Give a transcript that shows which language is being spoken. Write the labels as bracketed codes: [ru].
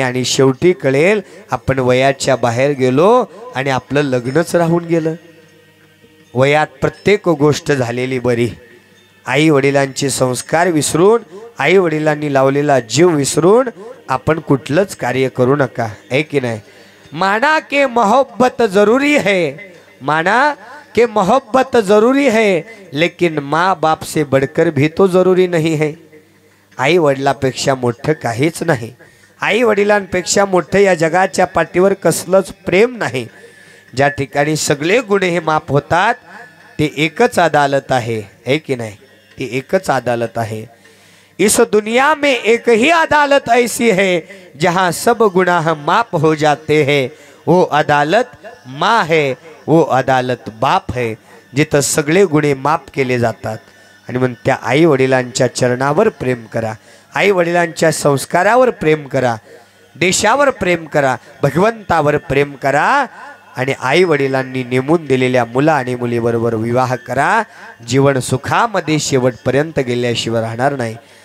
[mr] आणि शेवटी कळेल आपण वयाच्या बाहेर गेलो आणि आपलं लग्नच राहून गेलं. वयात प्रत्येक गोष्ट झालेली बरी. आई वडिलांचे संस्कार विसरून, आई वडिलांनी लावलेला जीव विसरून आपण कुठलंच कार्य करू नका, है की नाही. [hi] माना के मोहब्बत जरूरी है, माना के मोहब्बत जरूरी है, लेकिन माँ बाप से बढ़कर भी तो जरूरी नहीं है. [mr] आई वडिलांपेक्षा मोठं काहीच नाही. आई वडिलांपेक्षा मोठं या जगाच्या पाठीवर कसलंच प्रेम नाही. ज्या ठिकाणी सगळे गुन्हे हे माफ होतात ते एकच अदालत आहे, है की नाही. ती एकच अदालत आहे. [hi] इस दुनिया में एक ही अदालत ऐसी है जहाँ सब गुनाह माफ हो जाते हैं. वो अदालत माँ है, वो अदालत बाप है, [mr] जिथं सगळे गुन्हे माफ केले जातात. आणि मग त्या आई वडिलांच्या चरणावर प्रेम करा, आई वडिलांच्या संस्कारावर प्रेम करा, देशावर प्रेम करा, भगवंतावर प्रेम करा आणि आई वडिलांनी नेमून दिलेल्या मुला आणि मुलीबरोबर विवाह करा. जीवन सुखामध्ये शेवटपर्यंत गेल्याशिवाय राहणार नाही.